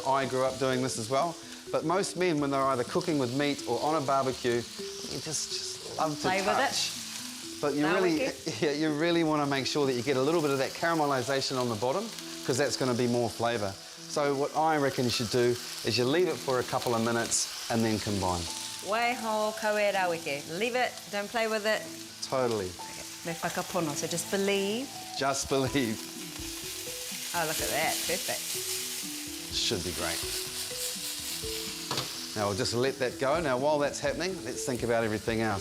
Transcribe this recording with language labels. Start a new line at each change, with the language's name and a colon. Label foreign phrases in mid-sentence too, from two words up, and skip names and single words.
English: I grew up doing this as well. But most men, when they're either cooking with meat or on a barbecue, you just love to Play touch. with it. But you really want to make sure that you get a little bit of that caramelisation on the bottom, because that's going to be more flavour. So what I reckon you should do is you leave it for a couple of minutes and then combine.
Māori: Waiho kaue raweke.
English: Leave it, don't play with it. Totally. Okay.
Māori: Me whakapono,
English: so just believe. Just believe. Oh, look at that, perfect. Should be great. Now we'll just let that go. Now while that's happening, let's think about everything else.